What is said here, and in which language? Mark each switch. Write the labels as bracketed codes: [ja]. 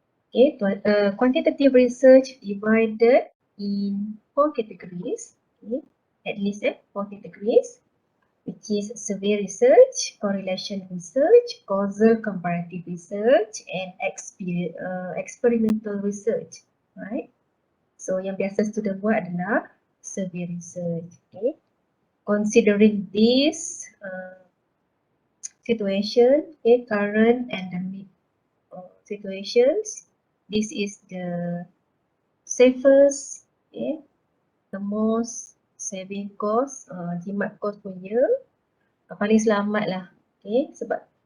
[en] Okay. Quantitative research divided in 4 categories. Okay. At least 4 categories. Which is survey research, correlation research, causal comparative research, and experimental research, right? [ms] So yang biasa student buat adalah survey research. [en] Okay, considering this situation, okay, current endemic situations, this is the safest, okay, the most saving cost, [ms] jimat cost punya paling selamat lah, [en] okay, [ms] sebab